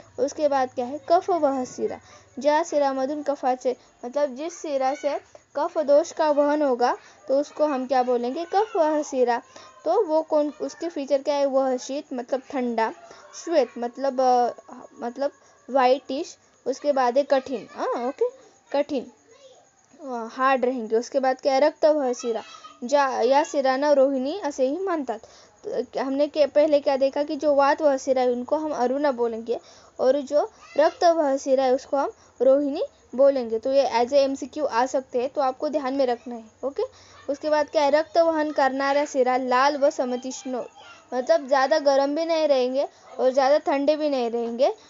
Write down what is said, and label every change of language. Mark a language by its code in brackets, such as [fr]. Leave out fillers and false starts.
[hi] उसके बाद क्या है? कफ वह शिरा। [mr] ज्या शिरामधून कफाचे [hi] मतलब जिस शिरा से कफ दोष का वहन होगा तो उसको हम क्या बोलेंगे? कफ वह शिरा। तो वो कौन, उसके फीचर क्या है? वह शीत मतलब ठंडा, श्वेत मतलब वाइटिश, उसके बाद है कठिन, ओके, कठिन हार्ड रहेंगे। उसके बाद क्या है? रक्त वह शिरा। [mr] या शिराना रोहिणी असे ही म्हणतात। [hi] तो हमने पहले क्या देखा कि जो वात वह शिरा है उनको हम अरुणा बोलेंगे, और जो रक्त वह शिरा है उसको हम रोहिणी बोलेंगे। तो ये एज ए MCQ आ सकते हैं, तो आपको ध्यान में रखना है, ओके। उसके बाद क्या है? [mr] रक्त वहन करणारा शिरा लाल व समतीक्ष्ण, [hi] मतलब ज़्यादा गर्म भी नहीं रहेंगे और ज़्यादा ठंडे भी नहीं रहेंगे।